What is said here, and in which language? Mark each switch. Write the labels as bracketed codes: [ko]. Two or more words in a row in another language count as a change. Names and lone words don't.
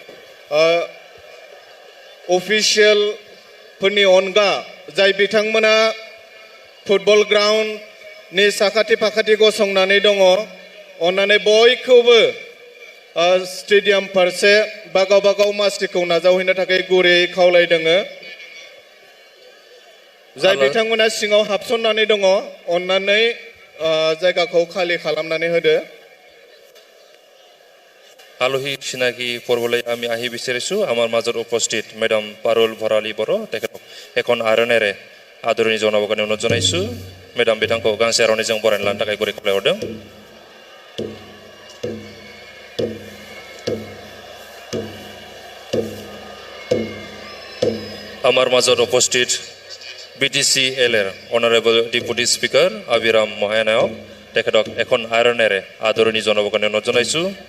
[brx] अफिसियेलफोरनि अनगा जाय बिथांमोना फुटबल ग्राउन्डनि साखाथि फाखाथि गसंनानै दङ अन्नानै बयखौबो स्टेडियाम फारसे बा गावबा गाव मासिखौ नाजावहैनो थाखाय गुरै खावलायदों। जाय बिथांमोना सिङाव हाबसननानै दङ अन्नानै जायगाखौ खालि खालामनानै होदो। [as] আলহী চিনাকি পৰ্বলৈ আমি আহি বিচাৰিছোঁ। আমাৰ মাজত উপস্থিত মেডাম পাৰুল ভৰালী বড়ো, তেখেতক এখন আৰণেৰে আদৰণি জনাবৰ কাৰণে অনুৰোধ জনাইছোঁ। [brx] মেডাম बिथांखौ गांसे आर'नाइजों बरायना लानो थाखाय गुरै खावलायहरदों। [as] আমাৰ মাজত উপস্থিত বিটিসি এলৰ [en] honorable deputy speaker [as] আবিৰাম মহানায়ক, তেখেতক এখন আৰণেৰে আদৰণি জনাবৰ কাৰণে অনুৰোধ জনাইছোঁ।